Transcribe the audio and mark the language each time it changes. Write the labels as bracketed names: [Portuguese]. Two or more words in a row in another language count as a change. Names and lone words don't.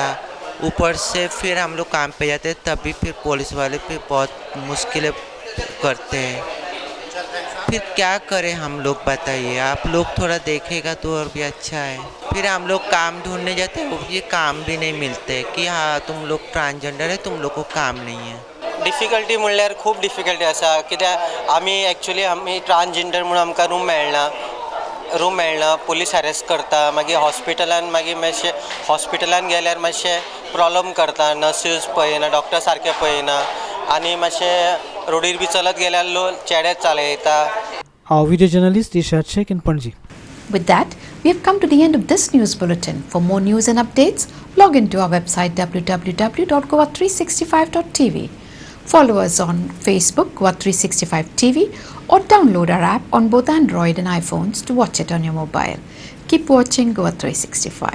[Hindi] ऊपर से फिर हम लोग काम पे जाते हैं तभी फिर पुलिस वाले फिर बहुत मुश्किलें करते हैं. फिर क्या करें हम लोग, बताइए. आप लोग थोड़ा देखेगा तो और भी अच्छा है. फिर हम लोग काम ढूंढने जाते हैं, ये काम भी नहीं मिलते कि हाँ तुम लोग ट्रांसजेंडर है तुम लोग को काम नहीं है. [Konkani] डिफिकल्टी म्हणल्यार खूब डिफिकल्टी आसा, कित्याक आमी ट्रांसजेंडर म्हणून आमकां रूम मेळना, पुलीस हॅरेस करता, मागीर हॉस्पिटलान गेल्यार मातशें प्रॉब्लम करता, नर्सीस पळयना, डॉक्टर सारके पळयना आनी मातशें रोडीर बी चलत गेल्यार लोक चेडे चलयता. [English] Our video journalist Ishat Sheikh in Panji. With that, we have come to the end of this news bulletin. For more news and updates, log into our website www.goa365.tv. Follow us on Facebook, Goa365 TV, or download our app on both Android and iPhones to watch it on your mobile.